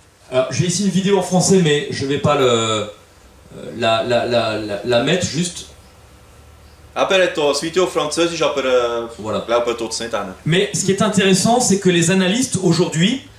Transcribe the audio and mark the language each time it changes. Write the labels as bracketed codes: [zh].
[fr] alors j'ai ici une vidéo en français, mais je ne vais pas la mettre juste. [de] Eben, er hat hier ein Video auf Französisch, aber [fr] Voilà. [de] ich glaube, er tut es nicht hin. [fr] Mais ce qui est intéressant, c'est que les analystes aujourd'hui